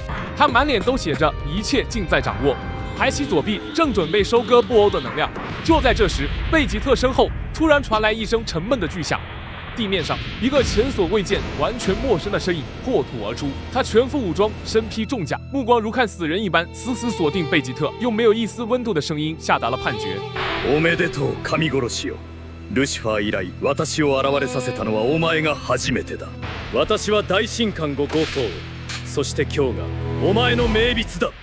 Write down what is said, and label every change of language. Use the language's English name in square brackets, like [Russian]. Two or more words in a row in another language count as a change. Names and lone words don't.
[Chinese] 他满脸都写着一切尽在掌握，抬起左臂，正准备收割布欧的能量。就在这时，贝吉特身后突然传来一声沉闷的巨响。地面上，一个前所未见、完全陌生的身影破土而出。他全副武装，身披重甲，目光如看死人一般，死死锁定贝吉特，用没有一丝温度的声音下达了判決。 [Japanese] おめでとう神殺しよ。ルシファー以来、私を現れさせたのはお前が初めてだ。私は大神官後5頭。そして今日がお前の命日だ。